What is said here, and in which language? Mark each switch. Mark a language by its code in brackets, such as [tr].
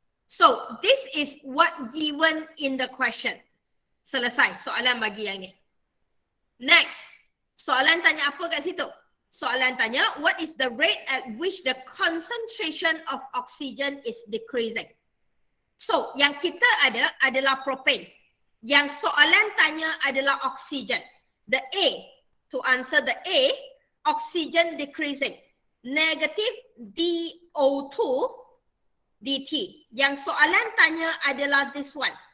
[en] So, this is what given in the question. [ms] Selesai. Soalan bagi yang ni. Next. Soalan tanya apa kat situ? Soalan tanya, [en] what is the rate at which the concentration of oxygen is decreasing? [ms] So, yang kita ada adalah propane. Yang soalan tanya adalah oxygen. [en] The A, to answer the A, oxygen decreasing. Negative DO2 dt. [ms] Yang soalan tanya adalah [en] this one.